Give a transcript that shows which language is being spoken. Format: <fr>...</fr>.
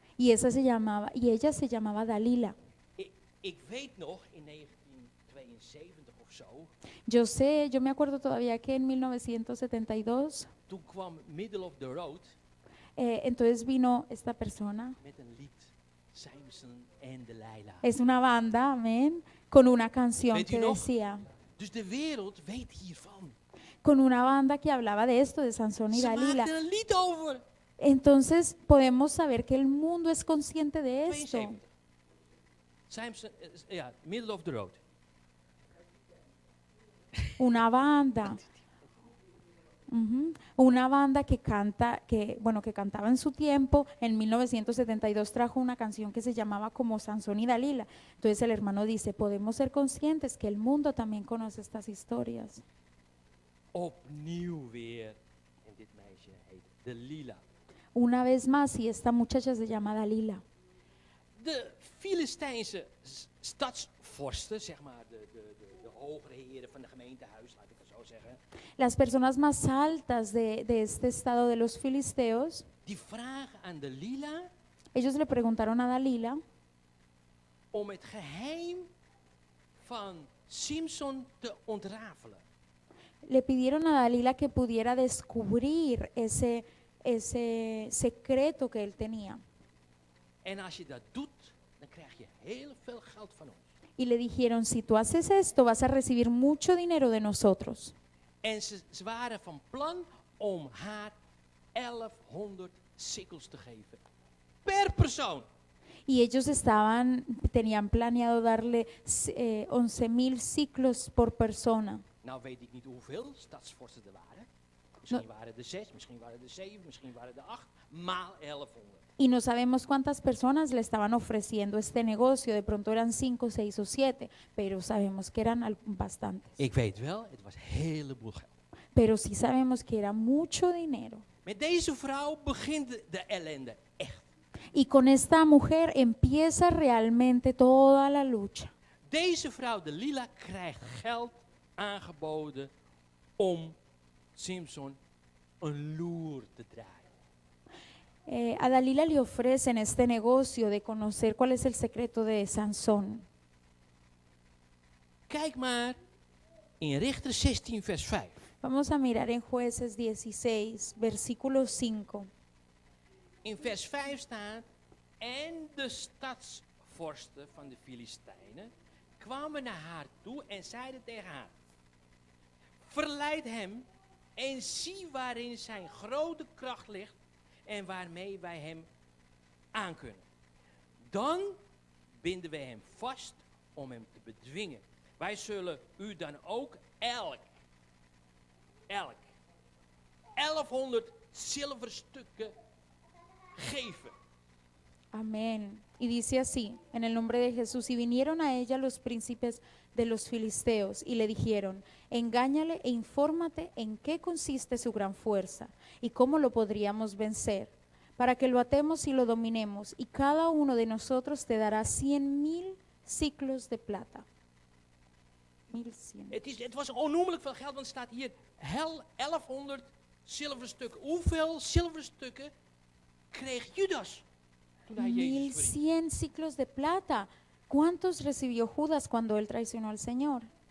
<es>Y ella se llamaba Dalila.</es> <nl>Ik weet nog, in 1972 of zo,</nl> <es>Yo me acuerdo todavía que en 1972,</es> <nl>toen kwam Middle of the Road</nl> <es>entonces vino esta persona.</es> <nl>met een lied, Samson en Delilah.</nl> <es>Es una banda, amén, con una canción</es> <nl>Weet u</nl> <es>que</es> <nl>nog?</nl> <es>decía,</es> <nl>Dus de wereld weet hiervan.</nl> <es>con una banda que hablaba de esto, de Sansón y</es> <nl>Ze</nl> <es>Dalila.</es> <nl>maakten een lied over.</nl> <es>Entonces podemos saber que el mundo es consciente de esto. 72.</es> <nl>Samson, ja, Middle of the Road.</nl> <es>Una banda. Una banda que cantaba en su tiempo. En 1972 trajo una canción que se llamaba como Sansón y Dalila. Entonces el hermano dice, podemos ser conscientes que el mundo también conoce estas historias.</es> <nl>Opnieuw weer. En dit meisje heet Delila.</nl> <es>Una vez más, y esta muchacha se llama Dalila.</es> <nl>De Filistijnse stadsvorsten, zeg maar, de hogere heren van de gemeentehuis, laat ik het zo zeggen.</nl> <es>Las personas más altas de este estado de los filisteos,</es> <nl>Die vragen aan Delila</nl> <es>ellos le preguntaron a Dalila</es> <nl>om het geheim van Simson te ontrafelen.</nl> <es>le pidieron a Dalila que pudiera descubrir ese secreto que él tenía.</es> <nl>En als je dat doet, dan krijg je heel veel geld van ons.</nl> <es>Y le dijeron, si tú haces esto, vas a recibir mucho dinero de nosotros.</es> <nl>En ze waren van plan om haar 1100 sikkels te geven. Per persoon.</nl> <es>Y ellos tenían planeado darle 11.000 ciclos por persona.</es> <nl>Nou weet ik niet hoeveel stadsvorsten er waren. Misschien waren er 6, misschien waren er 7, misschien waren er 8, maal 1100.</nl> <es>Y no sabemos cuántas personas le estaban ofreciendo este negocio. De pronto eran 5, 6 o 7, pero sabemos que eran bastantes.</es> <nl>Ik weet wel, het was een heleboel geld.</nl> <es>Pero sí sabemos que era mucho dinero.</es> <nl>Met deze vrouw begint de ellende echt.</nl> <es>Y con esta mujer empieza realmente toda la lucha.</es> <nl>Deze vrouw, Delila, krijgt geld aangeboden om Samson een loer te draaien.</nl> <es>A Dalila le ofrecen este negocio de conocer cuál es el secreto de Sansón.</es> <nl>Kijk maar in Richter 16 vers 5.</nl> <es>Vamos a mirar en Jueces 16, versículo 5.</es> <nl>In vers 5 staat, en de stadsvorsten van de Filistijnen kwamen naar haar toe en zeiden tegen haar, verleid hem en zie waarin zijn grote kracht ligt en waarmee wij hem aankunnen. Dan binden wij hem vast om hem te bedwingen. Wij zullen u dan ook elk 1100 zilverstukken geven.</nl> <es>Amén. Y dice así, en el nombre de Jesús, y vinieron a ella los príncipes de los filisteos y le dijeron, engáñale e infórmate en qué consiste su gran fuerza y cómo lo podríamos vencer, para que lo atemos y lo dominemos, y cada uno de nosotros te dará 100,000 ciclos de plata. 1100.</es> <nl>Het was onnoemelijk veel geld, want er staat hier 1100 zilverstukken. Hoeveel zilverstukken kreeg Judas toen hij Jezus verried?</nl> <es>1100 ciclos de plata. ¿Cuántos recibió Judas cuando él traicionó al Señor?</es>